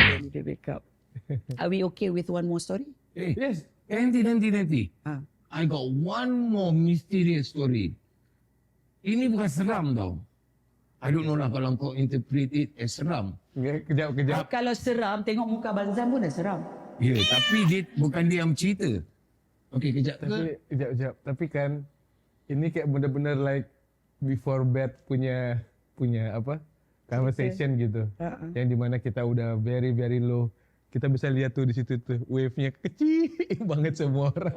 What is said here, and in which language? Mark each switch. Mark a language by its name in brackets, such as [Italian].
[English] up. [Malay] Belly dia [English] wake up. Are we okay with one more story? [Malay] Yes. Nanti. Ah. [English] I got one more mysterious story. [Malay] Ini bukan seram tau. [English] I don't know [Malay] lah kalau kau [English] interpret it as seram. [Malay] Kejap. Kalau seram, tengok muka Abang Zam pun dah seram. Ya, tapi dia bukan dia yang cerita. Okey, kejap. [Indonesian] Tapi kejap. Tapi kan ini kayak benar-benar [English] like before bed [Indonesian] punya apa? Conversation gitu. Yang dimana kita udah [English] very very low. [Indonesian] Kita bisa lihat tuh di situ tuh wave-nya kecil banget semua orang.